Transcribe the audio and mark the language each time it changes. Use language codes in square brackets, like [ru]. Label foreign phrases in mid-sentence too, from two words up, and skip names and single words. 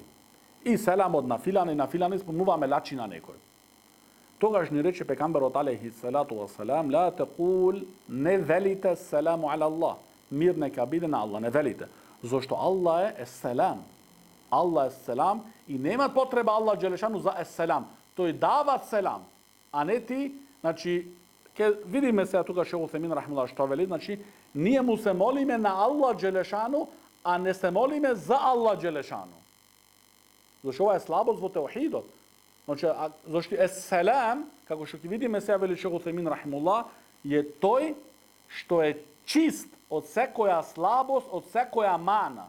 [mk] И селамот на филани спомнуваме лачи на некој. Тогаш ни рече пекамберот [ar] عليه الصلاة والسلام, لا تقل, [mk] не велите [ar] السلام على الله. [mk] Мир нека биде на Аллах, не велите. Зошто Аллах е селам. Аллах е селам и нема потреба Аллах Джелешану за селам. што је дават селам, а не ти, значи, видиме се туга Шејх Утејмин рахимехуллах што вели, значи, није му се молиме на Аллах џелешану, а не се молиме за Аллах џелешану. Значи, ова је слабост во теухидот. Значи, зашто ес-селам, како што видиме се, вели Шејх Утејмин рахимехуллах, је тој што је чист од секоја слабост, од секоја мана.